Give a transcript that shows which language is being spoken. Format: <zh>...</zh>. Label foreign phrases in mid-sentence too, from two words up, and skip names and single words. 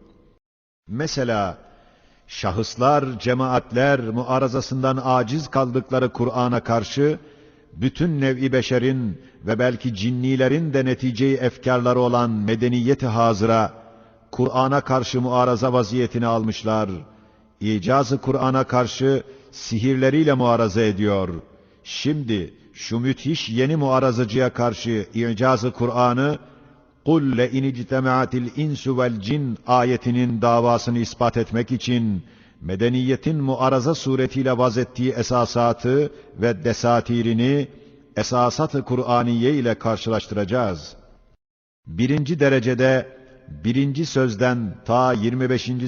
<tr>Mesela şahıslar, cemaatler muarazasından aciz kaldıkları Kur'an'a karşı bütün nev'i beşerin ve belki cinnilerin de netice-i efkarları olan medeniyeti hazıra Kur'an'a karşı muaraza vaziyetini almışlar. İcaz-ı Kur'an'a karşı sihirleriyle muaraza ediyor. Şimdi şu müthiş yeni muarazacıya karşı İcaz-ı Kur'an'ı</tr> <ar>قُلْ لَاِنِ اجْتَمَعَتِ الْاِنْسُ وَالْجِنْ</ar> <tr>ayetinin davasını ispat etmek için medeniyetin muaraza suretiyle vazettiği esasatı ve desatirini esasat-ı Kur'aniye ile karşılaştıracağız. Birinci derecede birinci sözden ta 25.</tr>